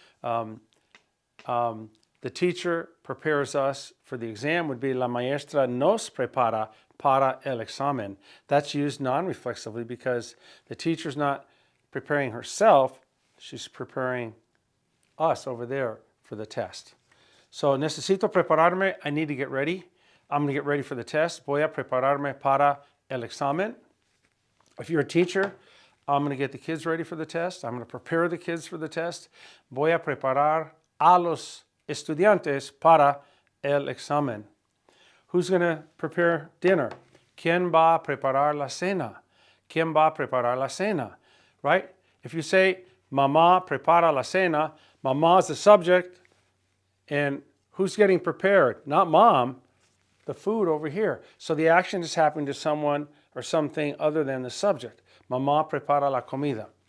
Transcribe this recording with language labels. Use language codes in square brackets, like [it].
[en] The teacher prepares us for the exam would be [es] la maestra nos prepara para el examen. [en] That's used non-reflexively because the teacher's not preparing herself. She's preparing us over there for the test. So, [es] necesito prepararme, [en] I need to get ready. I'm going to get ready for the test. [es] Voy a prepararme para el examen. [en] If you're a teacher, I'm going to get the kids ready for the test. I'm going to prepare the kids for the test. [es] Voy a preparar a los estudiantes para el examen. [en] Who's going to prepare dinner? [es] ¿Quién va a preparar la cena? ¿Quién va a preparar la cena? [en] Right? If you say, [es] mamá prepara la cena, [en] mamá is the subject, and who's getting prepared? Not mom, the food over here. So the action is happening to someone or something other than the subject. [es] Mamá prepara la comida.